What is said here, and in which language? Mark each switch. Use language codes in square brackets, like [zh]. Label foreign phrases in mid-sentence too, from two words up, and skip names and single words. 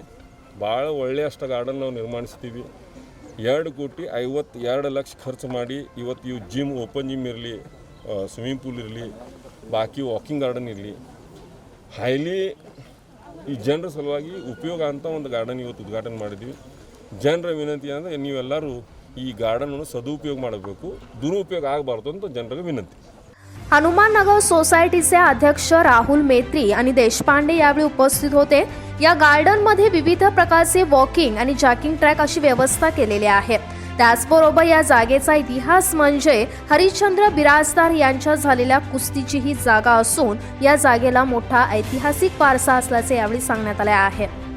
[kn] ಭಾಳ ಒಳ್ಳೆಯಷ್ಟು ಗಾರ್ಡನ್ ನಾವು ನಿರ್ಮಾಣಿಸ್ತೀವಿ. 2,52,00,000 ಖರ್ಚು ಮಾಡಿ ಇವತ್ತು ಇವು ಜಿಮ್, [en] open gym [kn] ಇರಲಿ, [en] swimming pool [kn] ಇರಲಿ, ಬಾಕಿ [en] walking garden [kn] ಇರಲಿ, ಹೈಲಿ ಈ ಜನರ ಸಲುವಾಗಿ ಉಪಯೋಗ ಅಂತ ಒಂದು ಗಾರ್ಡನ್ ಇವತ್ತು ಉದ್ಘಾಟನೆ ಮಾಡಿದ್ವಿ. ಜನರ ವಿನಂತಿ ಅಂದರೆ ನೀವೆಲ್ಲರೂ ಈ ಗಾರ್ಡನನ್ನು ಸದುಪಯೋಗ ಮಾಡಬೇಕು, ದುರುಪಯೋಗ ಆಗಬಾರ್ದು ಅಂತ ಜನರಿಗೆ ವಿನಂತಿ. [mr] हनुमाननगर सोसायटीचे अध्यक्ष राहुल मेत्री आणि देशपांडे यावेळी उपस्थित होते. या गार्डनमध्ये विविध प्रकारचे वॉकिंग आणि [en] jogging track [mr] अशी व्यवस्था केलेली आहे. त्याचबरोबर या जागेचा इतिहास म्हणजे हरिश्चंद्र बिराजदार यांच्या झालेल्या कुस्तीची ही जागा असून या जागेला मोठा ऐतिहासिक वारसा असल्याचे यावेळी सांगण्यात आले आहे.